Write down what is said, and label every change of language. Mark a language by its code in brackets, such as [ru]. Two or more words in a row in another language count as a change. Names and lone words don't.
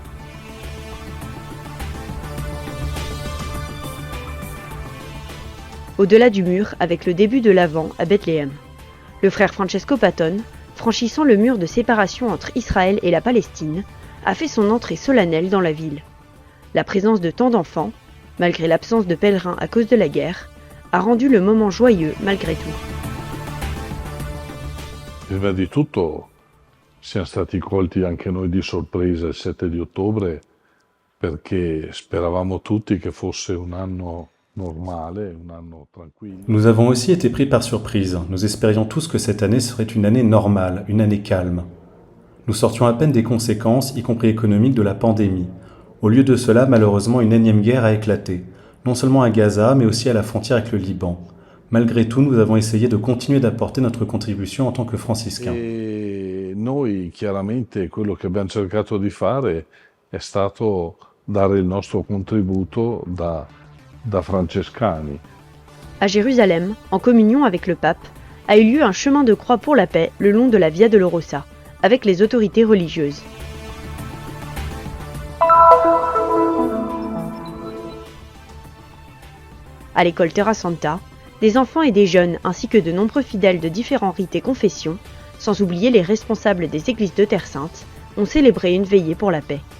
[fr] Au-delà du mur, avec le début de l'Avent à Bethléem. Le frère Francesco Patton, franchissant le mur de séparation entre Israël et la Palestine, a fait son entrée solennelle dans la ville. La présence de tant d'enfants, malgré l'absence de pèlerins à cause de la guerre, a rendu le moment joyeux malgré tout. [it] Prima di tutto siamo stati colti anche noi di sorpresa il 7 di ottobre perché speravamo tutti che fosse un anno normale, un anno tranquillo. [fr] Nous avons aussi été pris par surprise. Nous espérions tous que cette année serait une année normale, une année calme. Nous sortions à peine des conséquences, y compris économiques, de la pandémie. Au lieu de cela, malheureusement, une énième guerre a éclaté, non seulement à Gaza, mais aussi à la frontière avec le Liban. Malgré tout, nous avons essayé de continuer d'apporter notre contribution en tant que franciscains. [it] E noi chiaramente quello che abbiamo cercato di fare è stato dare il nostro contributo da francescani. [fr] À Jérusalem, en communion avec le pape, a eu lieu un chemin de croix pour la paix le long de la Via Dolorosa, avec les autorités religieuses. À l'école Terra Santa, des enfants et des jeunes ainsi que de nombreux fidèles de différents rites et confessions, sans oublier les responsables des églises de Terre Sainte, ont célébré une veillée pour la paix.